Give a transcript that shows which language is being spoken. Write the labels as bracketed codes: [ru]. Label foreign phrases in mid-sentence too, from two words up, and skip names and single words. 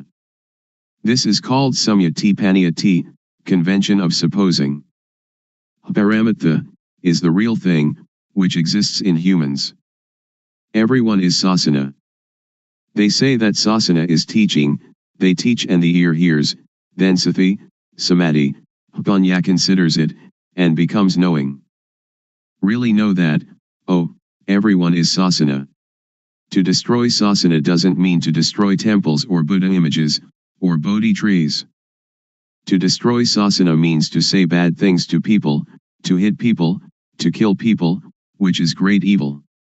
[en] This is called [pi] samyati paniyati, [en] convention of supposing. Paramatha, is the real thing, which exists in humans. Everyone is sasana. They say that sasana is teaching, they teach and the ear hears, then [pi] sati, samadhi, panya [en] considers it, and becomes knowing. Really know that, oh, everyone is sasana. To destroy sasana doesn't mean to destroy temples or Buddha images, or Bodhi trees. To destroy sasana means to say bad things to people, to hit people, to kill people, which is great evil.